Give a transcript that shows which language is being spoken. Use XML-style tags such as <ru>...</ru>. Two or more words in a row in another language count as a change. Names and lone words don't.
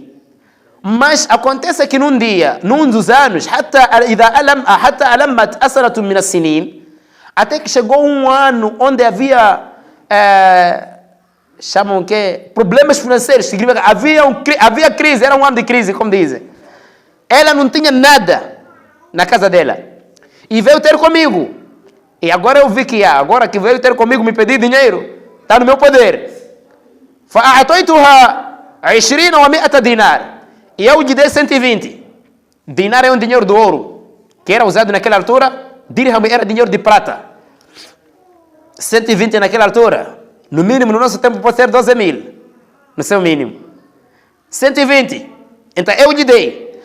<pt>Mas acontece que num dia, num dos anos, até que chegou um ano onde havia, chamam que problemas financeiros, significa havia crise, era um ano de crise, como dizem. Ela não tinha nada na casa dela. E veio ter comigo. E agora eu vi que agora que veio ter comigo me pedir dinheiro, está no meu poder.</pt> <ar>فأعطيتها 20 و100 dinar.</ar> <pt>E eu lhe dei 120. Dinar é um dinheiro de ouro, que era usado naquela altura. Dirham era dinheiro de prata. 120 naquela altura. No mínimo, no nosso tempo, pode ser 12 mil. No seu mínimo. 120. Então, eu lhe dei.</pt>